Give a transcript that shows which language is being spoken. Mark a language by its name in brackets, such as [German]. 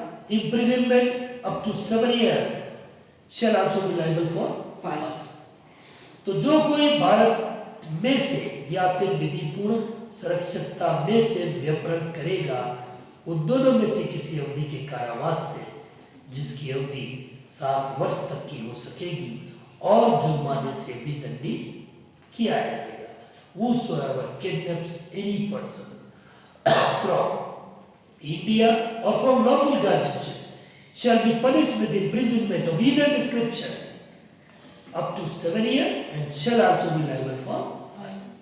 [English] Imprisonment up to 7 years shall also be liable for fine. [Hindi] तो जो कोई भारत में से या फिर विधिपूर्ण सुरक्षितता में से व्यपरण करेगा, वो दोनों में से किसी अवधि के कारावास से, जिसकी अवधि 7 वर्ष तक की हो सकेगी, और जुर्माने से भी दंडित किया जाएगा। [English] Whosoever kidnaps any person from India or from lawful guardianship shall be punished with imprisonment of either description up to 7 years and shall also be liable for fine.